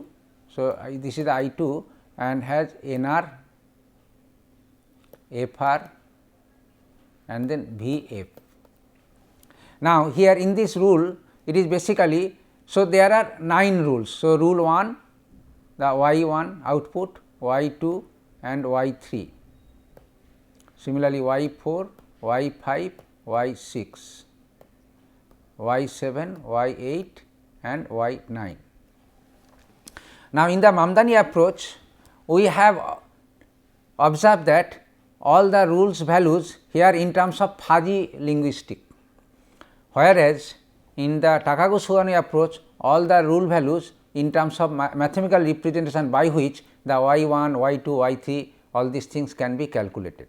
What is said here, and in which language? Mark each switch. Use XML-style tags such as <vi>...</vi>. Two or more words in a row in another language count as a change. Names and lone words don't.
<en>So, this is the I 2 and has NR, FR and then VF. Now, here in this rule it is basically, so there are 9 rules. So, rule 1 the Y 1 output, Y 2 and Y 3. Similarly, Y 4, Y 5, Y 6, Y 7, Y 8 and Y 9. Now, in the Mamdani approach we have observed that all the rules values here in terms of fuzzy linguistic, whereas in the Takagi-Sugeno approach all the rule values in terms of mathematical representation by which the Y 1, Y 2, Y 3 all these things can be calculated.</en>